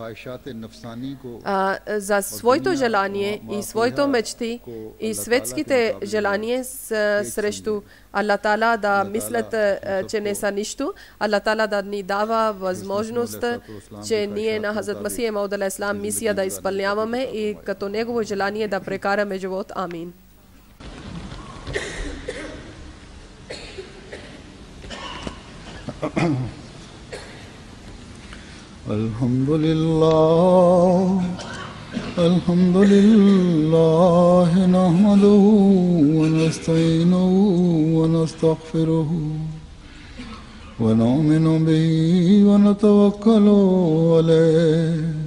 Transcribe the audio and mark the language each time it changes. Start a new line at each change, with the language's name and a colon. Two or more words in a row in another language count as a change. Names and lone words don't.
Bulgarian: За своето желание и своето мечти и светските желания срещу Аллах Таала да мислят, че не са нищо. Аллах Таала да ни дава възможност, че ние на Хазрат Масих Мауд
Arabic: عليه السلام
Bulgarian: мисия да изпълняваме и като негово желание да прекараме живот. Амин.
Arabic: الحمد لله نحمده ونستعينه ونستغفره ونؤمن به ونتوكل عليه